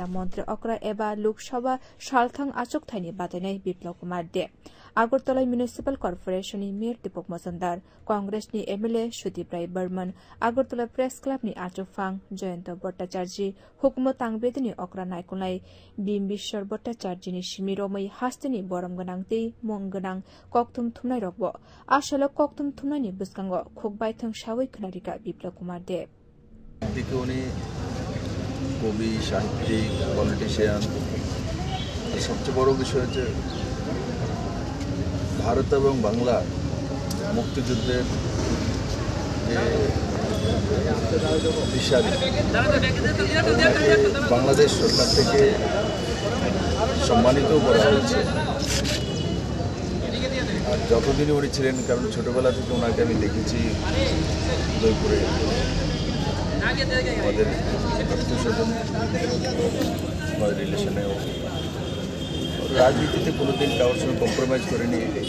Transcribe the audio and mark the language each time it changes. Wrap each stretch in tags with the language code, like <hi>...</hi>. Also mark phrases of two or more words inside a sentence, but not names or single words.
<trp>मन्त्री अक्रा एबा लोकसभा सालथां आचकथाइनि बादायनाय बिप्लव कुमार दे आगरतला म्युनिसिपल कर्पोरेशननि मेयर दीपक मजुमदार कांग्रेसनि एमएलए सुदीप राय बर्मन आगरतला प्रेस क्लबनि आचुफां जयन्त भट्टाचार्य हुकुम तांबेदनि अक्रा नायकुनाय बिम्बिश्वर भट्टाचार्यनि सिमिरोमै हास्तिनि बरम गोनांथि मंगोनां कक्तुम थुमनाय रगबो आसल कक्तुम थुमनायनि बुस्कांगो खुकबायथों सावै खोनारिका बिप्लव कुमार दे</trp> <bn>কবি সাহিত্যিক পলিটিশিয়ান সবচেয়ে বড় বিষয় হচ্ছে ভারত এবং বাংলা মুক্তিযুদ্ধের যে দিশারি বাংলাদেশ সরকার থেকে সম্মানিত করা হয়েছে আর যতদিনই উনি ছিলেন কারণ ছোটবেলা থেকে ওনাকে আমি দেখেছি উদয়পুরে আমাদের আত্মীয়স্বজন আমাদের রিলেশনেও রাজনীতিতে কোনোদিন কারোর সঙ্গে কম্প্রোমাইজ করেনি</bn>